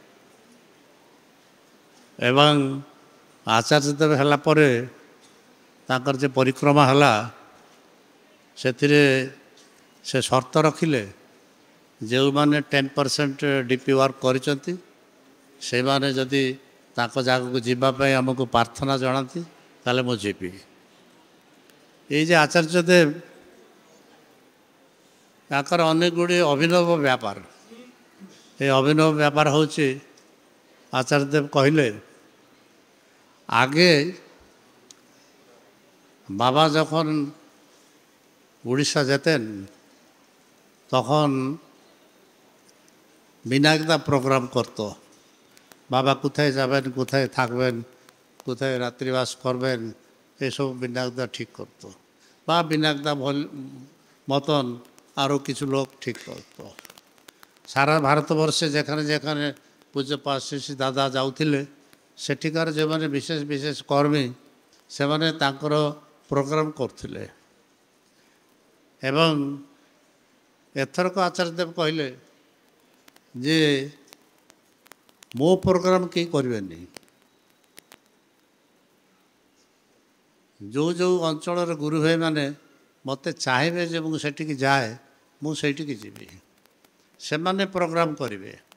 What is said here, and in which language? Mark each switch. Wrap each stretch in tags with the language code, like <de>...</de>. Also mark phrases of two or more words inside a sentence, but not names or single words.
<or>ଏବଂ ଆଚାର୍ଯ୍ୟ ଦେବ ହେଲା ପରେ ତାଙ୍କର ଯେ ପରିକ୍ରମା ହେଲା ସେଥିରେ ସେ ସର୍ତ୍ତ ରଖିଲେ ଯେଉଁମାନେ 10%</or> <en>DP work</en> <or>କରିଛନ୍ତି ସେମାନେ ଯଦି ତାଙ୍କ ଜାଗାକୁ ଯିବା ପାଇଁ ଆମକୁ ପ୍ରାର୍ଥନା ଜଣାନ୍ତି ତାହେଲେ ମୁଁ ଯିବି। ଏଇ ଯେ ଆଚାର୍ଯ୍ୟ ଦେବ ତାଙ୍କର ଅନେକ ଗୁଡ଼ିଏ ଅଭିନବ ବ୍ୟାପାର, ଏ ଅଭିନବ ବ୍ୟାପାର ହେଉଛି ଆଚାର୍ଯ୍ୟ ଦେବ କହିଲେ</or> <bn>আগে বাবা যখন উড়িষ্যা যেতেন তখন বিনায়কদা প্রোগ্রাম করত। বাবা কোথায় যাবেন, কোথায় থাকবেন, কোথায় রাত্রিবাস করবেন, এসব বিনায়কদা ঠিক করতো, বা বিনায়কদা মতন আরও কিছু লোক ঠিক করতো। সারা ভারতবর্ষে যেখানে যেখানে</bn> <or>ପୂଜ୍ୟପାଦ ଶ୍ରୀ ଦାଦା ଯାଉଥିଲେ ସେଠିକାର ଯେଉଁମାନେ ବିଶେଷ ବିଶେଷ କର୍ମୀ ସେମାନେ ତାଙ୍କର ପ୍ରୋଗ୍ରାମ କରୁଥିଲେ। ଏବଂ ଏଥରକ ଆଚାର୍ଯ୍ୟଦେବ କହିଲେ ଯେ ମୋ ପ୍ରୋଗ୍ରାମ କେହି କରିବେନି, ଯେଉଁ ଯେଉଁ ଅଞ୍ଚଳର ଗୁରୁ ଭାଇମାନେ ମୋତେ ଚାହିଁବେ ଯେ ମୁଁ ସେଠିକି ଯାଏ, ମୁଁ ସେଇଠିକି ଯିବି, ସେମାନେ ପ୍ରୋଗ୍ରାମ କରିବେ।</or>